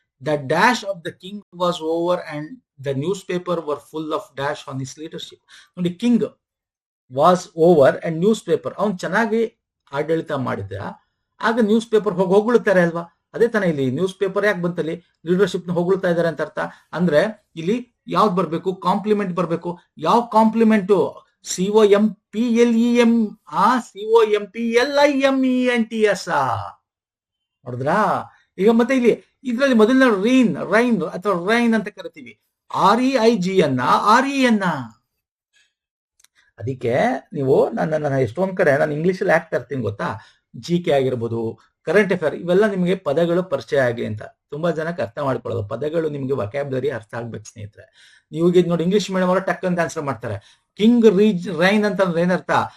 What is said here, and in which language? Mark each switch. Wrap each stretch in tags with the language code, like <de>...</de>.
<en>The dash of the king was over and the newspaper were full of dash on his leadership.</en> <kn>ನೋಡಿ,</kn> <en>king was over and news paper,</en> <kn>ಅವ್ನು ಚೆನ್ನಾಗಿ ಆಡಳಿತ ಮಾಡಿದ, ಆಗ news paper ಹೊಗಳುತ್ತಾರೆ ಅಲ್ವಾ. ಅದೇ ತಾನೇ ಇಲ್ಲಿ ನ್ಯೂಸ್ ಪೇಪರ್ ಯಾಕೆ ಬಂತಲ್ಲಿ, ಲೀಡರ್ಶಿಪ್ ನ ಹೊಗಳ್ತಾ ಇದಾರೆ ಅಂತ ಅರ್ಥ. ಅಂದ್ರೆ ಇಲ್ಲಿ ಯಾವ್ದು ಬರ್ಬೇಕು, ಕಾಂಪ್ಲಿಮೆಂಟ್ ಬರ್ಬೇಕು. ಯಾವ ಕಾಂಪ್ಲಿಮೆಂಟು?</kn> <en>COMPLEM, COMPLIMENTS. ನೋಡಿದ್ರಾ?</en> <kn>ಈಗ ಮತ್ತೆ ಇಲ್ಲಿ ಇದ್ರಲ್ಲಿ ಮೊದಲನೇ ರೈನ್ ಅಥವಾ ರೈನ್ ಅಂತ ಕರಿತೀವಿ. REIG ಅನ್ನ REN. ಅದಕ್ಕೆ ನೀವು ನನ್ನ ಎಷ್ಟೊಂದ್ ಕಡೆ ನಾನು ಇಂಗ್ಲಿಷಲ್ಲಿ ಯಾಕೆ ತರ್ತೀನಿ ಗೊತ್ತಾ? GK ಆಗಿರ್ಬೋದು, ಕರೆಂಟ್ ಅಫೇರ್, ಇವೆಲ್ಲ ನಿಮಗೆ ಪದಗಳು ಪರಿಚಯ ಆಗಲಿ ಅಂತ. ತುಂಬಾ ಜನಕ್ಕೆ ಅರ್ಥ ಮಾಡ್ಕೊಳ್ಳೋದು, ಪದಗಳು ನಿಮ್ಗೆ ವೊಕ್ಯಾಬ್ಯುಲರಿ ಅರ್ಥ ಆಗ್ಬೇಕು ಸ್ನೇಹಿತರೆ. ನೀವು ನೋಡಿ ಇಂಗ್ಲಿಷ್ ಮೀಡಿಯಂ ಅವರು ಟಕ್ ಅಂತ ಆನ್ಸರ್ ಮಾಡ್ತಾರೆ. ಕಿಂಗ್ ರೈನ್ ಅಂತಂದ್ರೆ ಏನರ್ಥ?</kn>